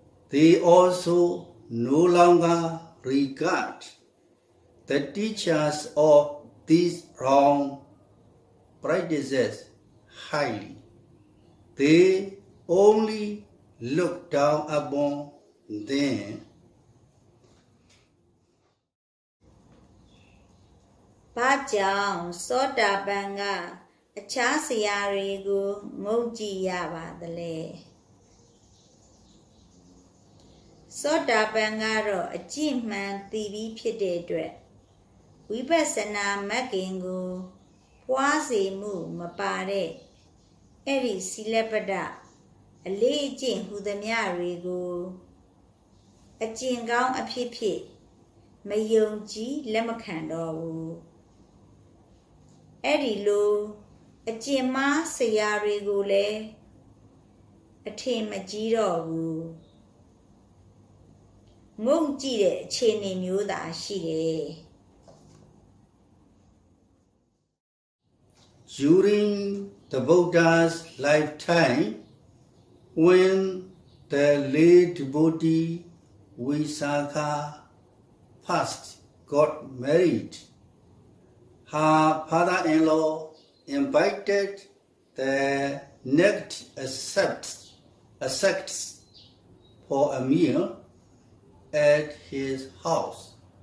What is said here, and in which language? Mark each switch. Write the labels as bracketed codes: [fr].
[en] They also no longer regard the teachers of these wrong practices highly. They only look down upon them. [my] ဘာကြောင့်သောတာပန်ကအခြားဆရာတွေကိုငုံကြည့်ရပါသလဲသောတာပန်ကတော့အကျင့်မှန်သိပြီးဖြစ်တဲ့အတွက် ဝိပဿနာမဂ်ကင်ကိုပွားစေမှုမပါတဲ့အဲ့ဒီစီလပဒအလေးအကျင့်ဟူသမျှတွေကိုအကျင့်ကောင်းအဖြစ်ဖြစ်မယုံကြည်လက်မခံတော့ဘူး အဲ့ဒီလိုအကျင့်မားဆရာတွေကိုလည်းအထင်မကြီးတော့ဘူးငုံကြည့်တဲ့အခြေအနေမျိုးသာရှိတယ် [en] During the Buddha's lifetime, when the late devotee Visakha first got married, her father-in-law invited the next ascetics for a meal at his house.